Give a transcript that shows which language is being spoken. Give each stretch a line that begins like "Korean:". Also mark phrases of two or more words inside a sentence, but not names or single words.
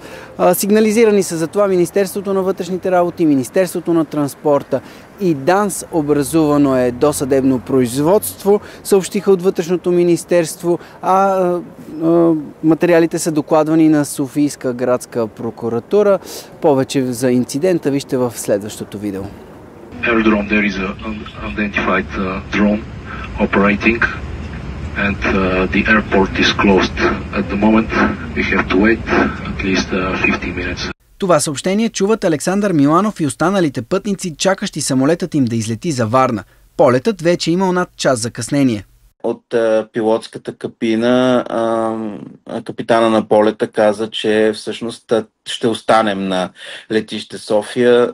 Bulgarian: Сигнализирани са за това Министерството на вътрешните работи, Министерството на транспорта и ДАНС. Образувано е досъдебно производство, съобщиха от Вътрешното министерство, материалите са докладвани на Софийска градска прокуратура. Повече за инцидента вижте в следващото видео.
English: Aerodrome, there is an unidentified drone operating and the airport is closed at the moment. We have to wait at least 50 minutes.
Bulgarian: Това съобщение чуват Александър Миланов и останалите пътници, чакащи самолетът им да излети за Варна. Полетът вече имал над час закъснение. От пилотската кабина капитана на полета каза, че всъщност ще останем на летище София.